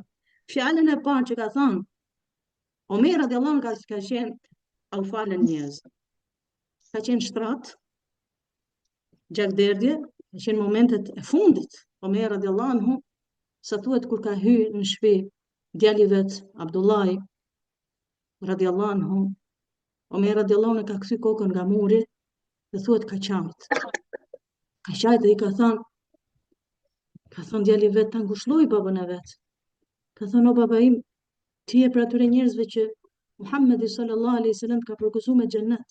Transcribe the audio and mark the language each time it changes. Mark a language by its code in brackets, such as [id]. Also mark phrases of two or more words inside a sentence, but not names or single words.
[sq] Fjalën e parë që ka thënë Omer [ar] رضي الله عنه [sq] ka qenë au falen njerëzit. Ka qenë shtrat, gjakderdhje, ka qenë momentet e fundit. Omer [ar] رضي الله عنه, [sq] sa thuhet kur ka hyrë në shtëpi djali vet Abdullahi [ar] رضي الله عنه, [sq] Omer [ar] رضي الله عنه [sq] ka kthy kokën nga muri dhe thuhet ka qajt. Ka qajt dhe i ka thënë djali vet, ta ngushëlloi babën e vet. Ka thënë o baba im, ti je për atyre njerëzve që Muhammedi [ar] صلى الله عليه وسلم [sq] ka përgëzuar me xhennet.